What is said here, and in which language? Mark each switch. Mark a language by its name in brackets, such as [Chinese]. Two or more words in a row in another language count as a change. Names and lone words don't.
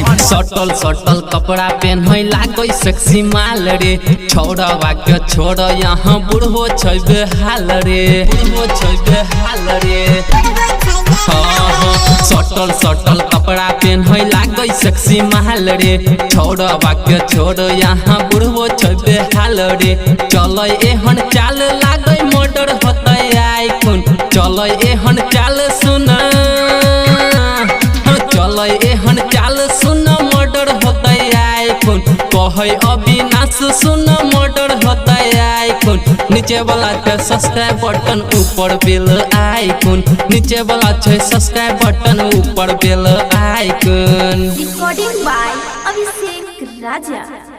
[Maithili] सटल सटल कपड़ा पहन लागै सेक्सी माल रे छोड़वा के छोड़ यहाँ बुढ़ो छै बेहाल रे सटल सटल कपड़ा पहन लागै सेक्सी माल रे छोड़वा के छोड़ यहाँ बुढ़ो छै बेहाल रे चल एहन चाल लागै मर्डर होतै आइकन चल एहन चाल सुन चल एहन चाल सुन मर्डर होतै आइकन कहै अविनाश सुन मर्डर होतै आइकन नीचे वाला छै [English] subscribe button [Maithili] ऊपर [English] bell icon [Maithili] नीचे वाला छै [English] subscribe button [Maithili] ऊपर [English] bell icon recording by अभिषेक राजा।